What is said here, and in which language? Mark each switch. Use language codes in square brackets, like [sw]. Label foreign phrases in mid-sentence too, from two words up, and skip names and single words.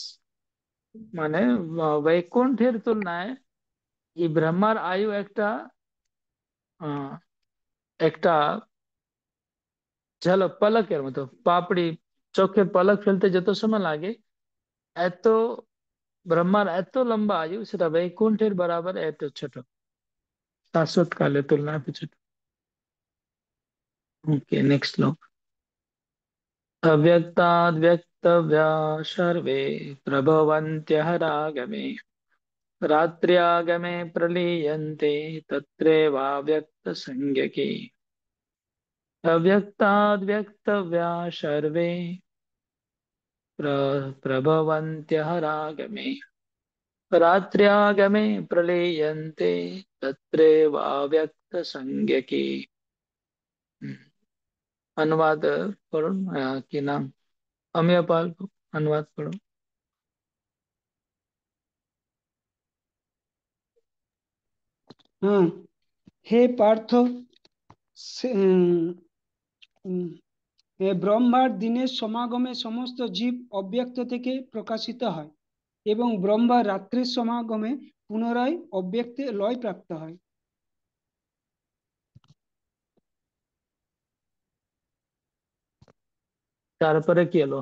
[bn] মানে বৈকুণ্ঠের তুলনায় এই ব্রহ্মার আয়ু আহ, একটা ঝলক পলকের মতো, পাপড়ি চোখে পলক ফেলতে যত সময় লাগে, এত ব্রহ্মার এত লম্বা আয়ু, সেটা বৈকুণ্ঠের বরাবর এত ছোট, শাশ্বত কালের তুলনায় এত ছোট। [en] okay, next श्लोक। [sa] अव्यक्ताद् व्यक्तव्या सर्वे प्रभवन्त्यः रागमे रात्र्यागमे प्रलीयन्ते तत्रैवाव्यक्तसंज्ञके अव्यक्ताद् व्यक्तव्या सर्वे प्रभवन्त्यः रागमे रात्र्यागमे प्रलीयन्ते तत्रैवाव्यक्तसंज्ञके। [hi] अनुवाद पढ़ो, कि नाम अम्यपाल को अनुवाद पढ़ो। हाँ, [bn] হে পার্থ, সে- উম, ব্রহ্মার দিনের সমাগমে সমস্ত জীব অব্যক্ত থেকে প্রকাশিত হয় এবং ব্রহ্মার রাত্রির সমাগমে পুনরায় অব্যক্তে লয় প্রাপ্ত হয়। তারপরে কি হলো?